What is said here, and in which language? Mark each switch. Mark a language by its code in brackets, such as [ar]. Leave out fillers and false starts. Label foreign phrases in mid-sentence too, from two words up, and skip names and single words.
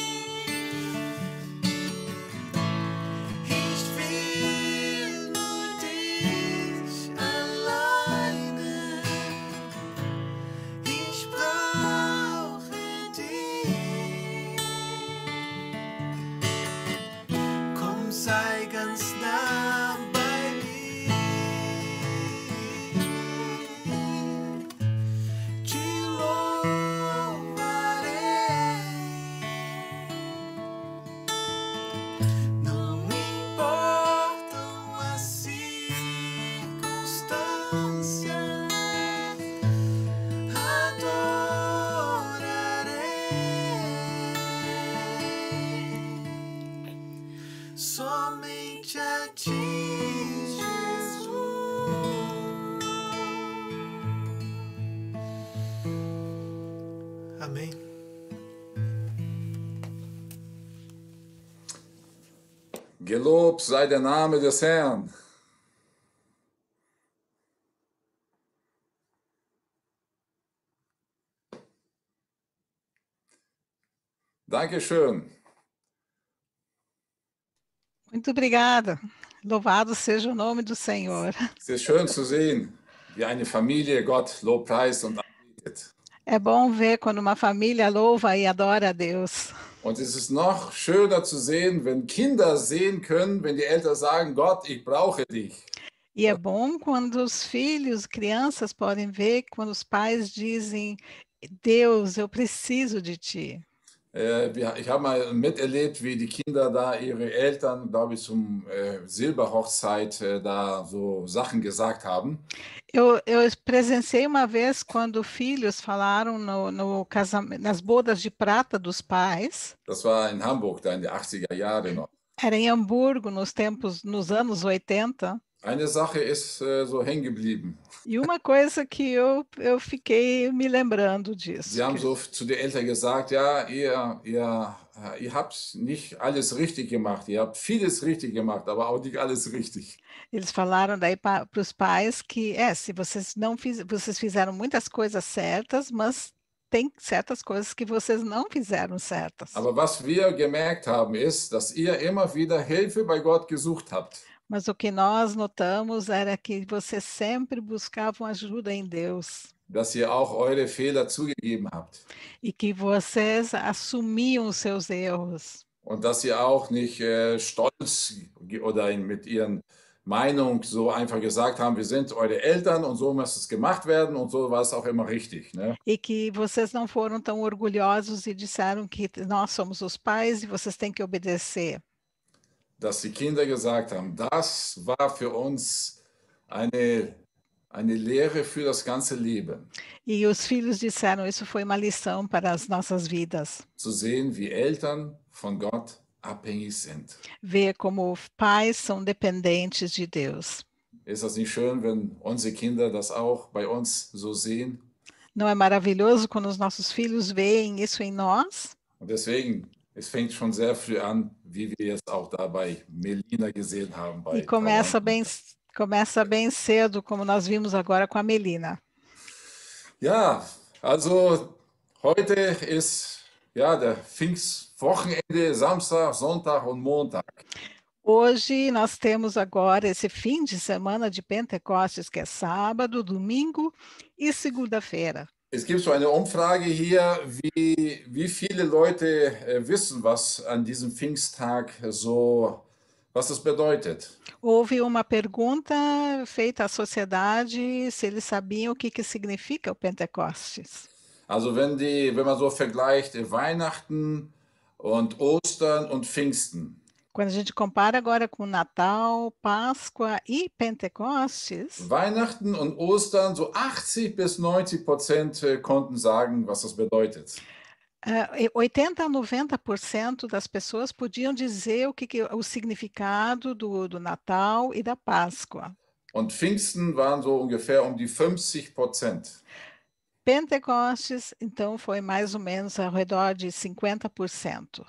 [de] Ich will nur dich alleine. Ich brauche dich. Komm, sei ganz nah bei mir. [pt] Te louvarei. Não importam as circunstâncias, adorarei somente a ti, Jesus. Amém. [de] Gelobt sei der Name des Herrn. Dankeschön. [pt] Muito obrigada. Louvado seja o nome do Senhor. [de] Es ist schön zu sehen, wie eine Familie Gott lobpreist und anbetet. [pt] É bom ver quando uma família louva e adora a Deus. [de] Und es ist noch schöner zu sehen, wenn Kinder sehen können, wenn die Eltern sagen, Gott, ich brauche dich. [pt] E é bom quando os filhos, crianças podem ver quando os pais dizem: Deus, eu preciso de ti. [de] Ich habe mal miterlebt, wie die Kinder da ihre Eltern, glaube ich, zum Silberhochzeit da so Sachen gesagt haben. [pt] Eu presenciei uma vez quando filhos falaram nas bodas de prata dos pais. [de] Das war in Hamburg, da in den 80er Jahren noch. [pt] Era em Hamburgo, nos anos 80. [de] Eine Sache ist so hängen geblieben. [pt] E uma coisa que eu fiquei me lembrando disso. [de] Sie haben so zu den Eltern gesagt, ja, ihr habt nicht alles richtig gemacht, ihr habt vieles richtig gemacht, aber auch nicht alles richtig. [pt] Eles falaram daí para os pais que, se vocês não vocês fizeram muitas coisas certas, mas tem certas coisas que vocês não fizeram certas. [de] Aber was wir gemerkt haben, ist, dass ihr immer wieder Hilfe bei Gott gesucht habt. [pt] Mas o que nós notamos era que vocês sempre buscavam ajuda em Deus. [de] Dass ihr auch eure Fehler zugegeben habt. [pt] E que vocês assumiam os seus erros. [de] Und dass ihr auch nicht stolz oder mit ihren Meinung so einfach gesagt haben, wir sind eure Eltern und so muss es gemacht werden und so war es auch immer richtig. Ne? [pt] E que vocês não foram tão orgulhosos e disseram que nós somos os pais e vocês têm que obedecer. [de] Dass die Kinder gesagt haben, das war für uns eine Lehre für das ganze Leben. [pt] E os filhos disseram, isso foi uma lição para as nossas vidas. [de] Zu sehen, wie Eltern von Gott abhängig sind. [pt] Ver como pais são dependentes de Deus. [de] Ist das nicht schön, wenn unsere Kinder das auch bei uns so sehen? [pt] Não é maravilhoso quando os nossos filhos veem isso em nós? [de] Und deswegen, es fängt schon sehr früh an, wie wir jetzt auch da bei Melina gesehen haben. [pt] E começa bem cedo, como nós vimos agora com a Melina. [de] Ja, also heute ist ja der Pfingstwochenende, Samstag, Sonntag und Montag. [pt] Hoje nós temos agora esse fim de semana de Pentecostes, que é sábado, domingo e segunda-feira. [de] Es gibt so eine Umfrage hier, wie viele Leute wissen, was an diesem Pfingsttag so, was das bedeutet. [pt] Houve uma pergunta feita à sociedade se eles sabiam o que significa o Pentecostes. [de] Also wenn man so vergleicht Weihnachten und Ostern und Pfingsten. [pt] Quando a gente compara agora com Natal, Páscoa e Pentecostes, [de] Weihnachten und Ostern, so 80 bis 90% konnten sagen, was das bedeutet. [pt] 80 a 90% das pessoas podiam dizer o significado do Natal e da Páscoa. [de] Und Pfingsten waren so ungefähr um die 50%. [pt] Pentecostes, então, foi mais ou menos ao redor de 50%.